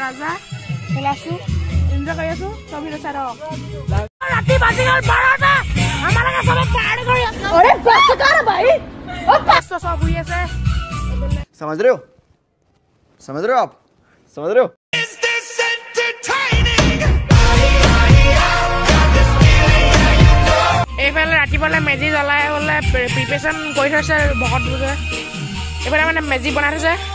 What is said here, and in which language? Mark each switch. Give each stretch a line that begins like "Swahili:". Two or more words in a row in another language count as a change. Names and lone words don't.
Assamese: ৰাজা খেলাছো এনজয় কৰি আছো ছবি চাই ৰাতি বাজি গ'ল 12টা আমালোকে সবে পাৰ্টি কৰি আছো
Hindi: अरे बस कर भाई ओ बस सब हुई है समझ रहे हो आप समझ रहे हो
Assamese: এইফালে ৰাতিপুৱালে মেজি জ্বলাই বলে প্ৰিপাৰেচন কৰি থৈছে ভকত বুজে এইফালে মানে মেজি বনাই থৈছে